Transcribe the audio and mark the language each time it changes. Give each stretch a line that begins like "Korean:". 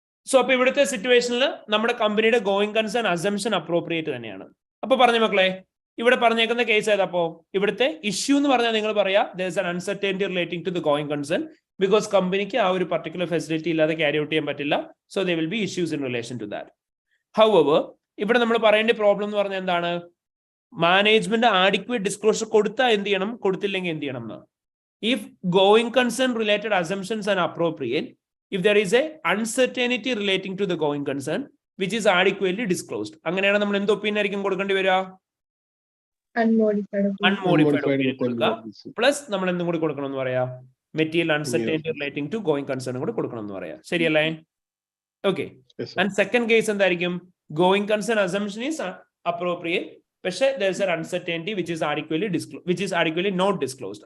Malayalam: So അപ്പൊ ഇവിടുത്തെ സിറ്റുവേഷനിൽ നമ്മുടെ കമ്പനിയുടെ ഗോയിങ് കൺസേൺ അസംഷൻ അപ്രോപ്രിയേറ്റ് തന്നെയാണ്. അപ്പൊ പറഞ്ഞു മക്കളെ, ഇവിടെ പറഞ്ഞേക്കുന്ന കേസ് ഏതാപ്പോ, ഇവിടുത്തെ ഇഷ്യൂ എന്ന് പറഞ്ഞാൽ നിങ്ങൾ പറയാ
English: there is an uncertainty relating to the going concern
Malayalam: because കമ്പനിക്ക് ആ ഒരു പർട്ടിക്കുലർ ഫെസിലിറ്റി ഇല്ലാതെ ക്യാരി ഔട്ട് ചെയ്യാൻ പറ്റില്ല.
English: So there will be issues in relation to that.
Malayalam: However, ഇവിടെ നമ്മൾ പറയേണ്ട പ്രോബ്ലം എന്ന് പറഞ്ഞാൽ എന്താണ്, മാനേജ്മെന്റ് ആഡിക്വേറ്റ് ഡിസ്ക്ലോഷർ കൊടുത്താൽ എന്ത് ചെയ്യണം, കൊടുത്തില്ലെങ്കിൽ എന്ത് ചെയ്യണം എന്ന്.
English: If going concern related assumptions are appropriate, if there is a uncertainty relating to the going concern which is adequately disclosed,
Malayalam: അങ്ങനെയാണ് നമ്മൾ എന്ത് ഒപ്പീനിയൻ ആയിരിക്കും കൊടുക്കേണ്ടി വരിക,
English: Unmodified.
Malayalam: അൺമോഡിഫൈഡ് ഒപ്പീനിയൻ കൊടുക്കുക. പ്ലസ് നമ്മൾ എന്തും കൂടി കൊടുക്കണം എന്ന് പറയാ,
English: material uncertainty relating to going concern
Malayalam: കൂടി കൊടുക്കണം എന്ന് പറയാം. ശരിയല്ലേ? ഓക്കെ.
English: and
Malayalam: സെക്കൻഡ് കേസ് എന്തായിരിക്കും,
English: Going concern assumption is appropriate, പക്ഷേ there is an uncertainty which is adequately not disclosed.